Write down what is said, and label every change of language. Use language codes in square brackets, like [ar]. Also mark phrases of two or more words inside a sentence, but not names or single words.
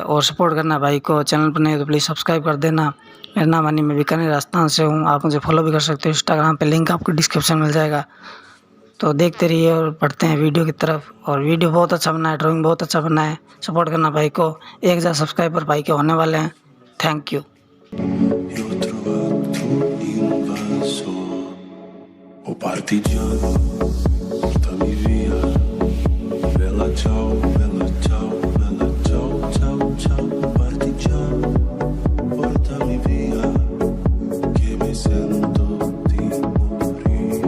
[hi] और सपोर्ट करना भाई को, चैनल पर नहीं तो प्लीज़ सब्सक्राइब कर देना। मेरा नाम हानि, मैं बीकानेर राजस्थान से हूँ। आप मुझे फॉलो भी कर सकते हो इंस्टाग्राम पे, लिंक आपको डिस्क्रिप्शन मिल जाएगा। तो देखते रहिए और बढ़ते हैं वीडियो की तरफ। और वीडियो बहुत अच्छा बना है, ड्राइंग बहुत अच्छा बना है, सपोर्ट करना भाई को। 1000 सब्सक्राइबर भाई के होने वाले हैं। [en] Thank you. [it] O partigiano, portami via, bella ciao, bella ciao, bella ciao, ciao, ciao. O partigiano, portami via, che mi sento di morire.